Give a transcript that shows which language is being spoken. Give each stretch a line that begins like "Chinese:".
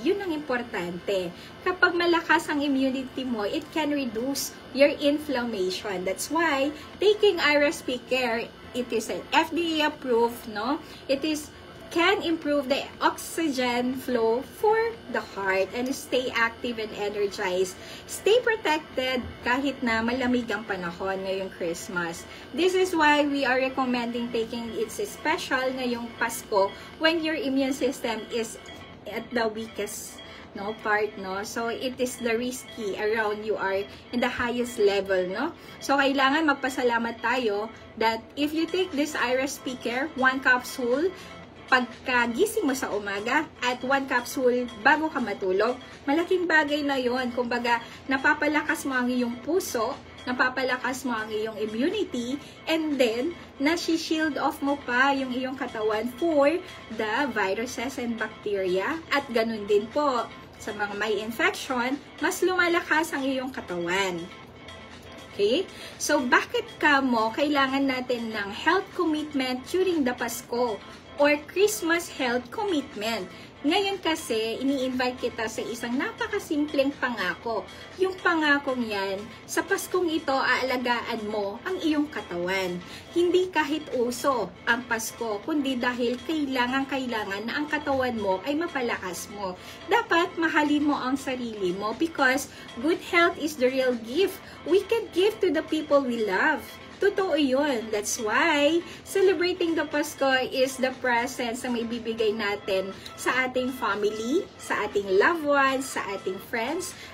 Filipino: Yun ang importante. Kapag malakas ang immunity mo,
English: it can reduce your inflammation. That's why taking iRespi Care, it is an FDA approved, no? It can improve the oxygen flow for the heart and stay active and energized. Stay protected
Filipino: kahit na malamig ang panahon ngayong Christmas.
English: This is why we are recommending taking it special
Filipino: ngayong Pasko
English: when your immune system is at the weakest part, no? So, it is the risky around you are in the highest level, no?
Filipino: So, kailangan magpasalamat tayo
English: that if you take this iRespi Care,
Filipino: 1 capsule, pagkagising mo sa umaga at 1 capsule bago ka matulog, malaking bagay na yon. Kumbaga, napapalakas mo ang iyong puso, napapalakas mo ang iyong immunity,
English: and then,
Filipino: nasi-shield off mo pa yung iyong katawan
English: for the viruses and bacteria.
Filipino: At ganun din po, sa mga may infection, mas lumalakas ang iyong katawan.
English: Okay?
Filipino: So, bakit kailangan natin ng
English: health commitment during the
Filipino: Pasko
English: or Christmas health commitment?
Filipino: Ngayon kasi, ini-invite kita sa isang napakasimpleng pangako. Yung pangakong yan, sa Paskong ito, aalagaan mo ang iyong katawan. Hindi kahit uso ang Pasko, kundi dahil kailangan na ang katawan mo ay mapalakas mo. Dapat mahalin mo ang sarili mo
English: because good health is the real gift we can give to the people we love.
Filipino: Totoo yun.
English: That's why celebrating the Pasko is the presence
Filipino: na may bibigay natin sa ating family, sa ating loved ones, sa ating friends.